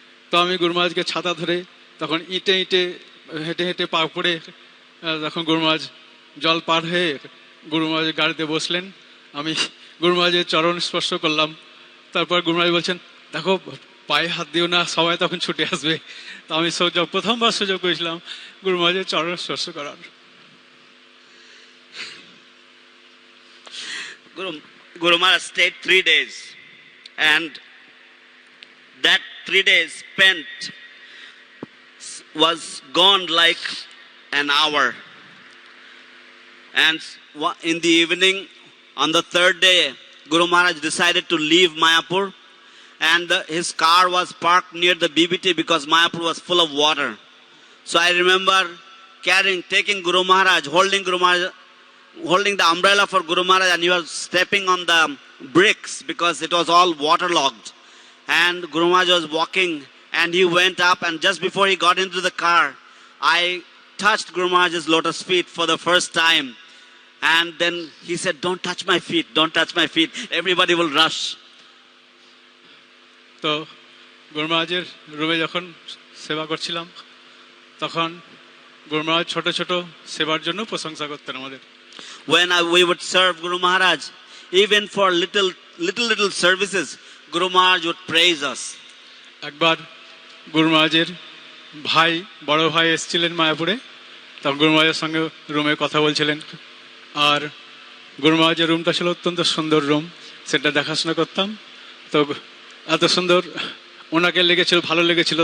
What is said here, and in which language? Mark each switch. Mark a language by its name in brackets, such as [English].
[Bangla] তো আমি গুরু মহারাজকে ছাতা ধরে তখন ইঁটে হেঁটে হেঁটে পা পড়ে তখন গুরু মহারাজ জল পার হয়ে গুরু মহারাজের গাড়িতে বসলেন। আমি গুরু মহারাজের চরণ স্পর্শ করলাম। তারপর গুরু মহারাজ বলছেন, দেখো পায়ে হাত দিও না, সবাই তখন ছুটে আসবে। তো আমি প্রথমবার সুযোগ পেয়েছিলাম গুরু মহারাজের চরণ স্পর্শ করার। [English] Guru Maharaj stayed 3 days, and that 3 days spent was gone like an hour. And in the evening, on the 3rd day, Guru Maharaj decided to leave Mayapur, and his car was parked near the BBT because Mayapur was full of water. So I remember taking Guru Maharaj, holding the umbrella for Guru Maharaj, and he was stepping on the bricks because it was all waterlogged. And Guru Maharaj was walking, and he went up, and just before he got into the car, I touched Guru Maharaj's lotus feet for the first time. And then he said, don't touch my feet, don't touch my feet. Everybody will rush. [Bangla] তো গুরু মহারাজের রুমে যখন সেবা করছিলাম তখন গুরু মহারাজ ছোট ছোট সেবার জন্য প্রশংসা করতেন আমাদের। [English] When we would serve Guru Maharaj, even for little services, Guru Maharaj would praise us. [Bangla] একবার গুরু মহারাজের বড় ভাই এসেছিলেন মায়াপুরে, তখন গুরু মহারাজের সঙ্গে রুমে কথা বলছিলেন। আর গুরু মহারাজের রুমটা ছিল অত্যন্ত সুন্দর রুম, সেটা দেখাশোনা করতাম। তো এত সুন্দর ওনাকে ভালো লেগেছিল।